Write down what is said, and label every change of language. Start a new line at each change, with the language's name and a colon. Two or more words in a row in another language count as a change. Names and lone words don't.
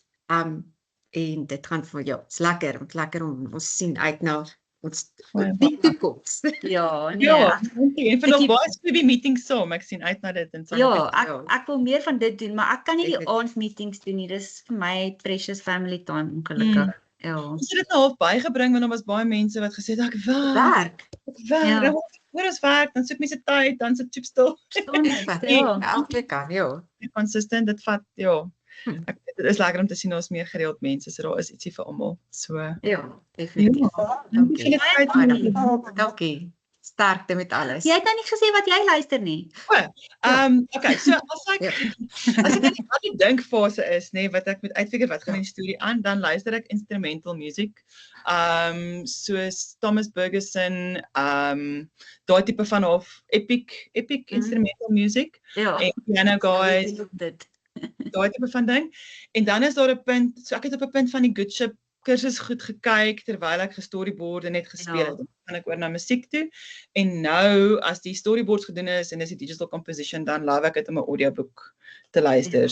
Afrikaans: En dit gaan vir jou. Dit's lekker om ons sien uit na ons die toekoms. Ja, nee. Ja, dankie. En vir nog Ek- baie Scooby meetings saam. Ek sien uit na dit en saam. Ja, ek wil meer van dit doen, maar ek kan nie die Definitief. aandmeetings doen nie. Dis vir my
English: precious family time
Afrikaans: ongelukkig. Ja. Ons het dit nou half bygebring want daar was baie mense wat gesê het ek werk. Werk. Ja. Ja. Voor ons werk, dan soek mense tyd, dan sit stil. Ja. Elke kan, ja. Consistent, dit vat, ja. Hm. Dit is lekker om te sien ons meer gereeld mense, so daar is ietsie vir almal. So, Ja, definitief. dankie. Dankie. Sterkte met alles. Jy het nou nie gesê wat jy luister nie. Okay, so as ek Ja. as ek in die dinkfase is, nê, wat ek moet uitfigure wat gaan in die storie aan, dan luister ek
English: instrumental music.
Afrikaans: Soos Thomas Bergerson, daai tipe van of
English: epic instrumental music
Afrikaans: Ja. en piano guys, Dit. daai tipe van ding. En dan is daar 'n punt, so ek het op 'n punt van die Good Ship kursus goed gekyk terwyl ek gestoryboard en net gespeel Ja. het. Dan gaan ek oor na musiek toe. En nou as die storyboards gedoen is en dis die
English: digital composition,
Afrikaans: dan love ek dit om 'n audioboek te luister.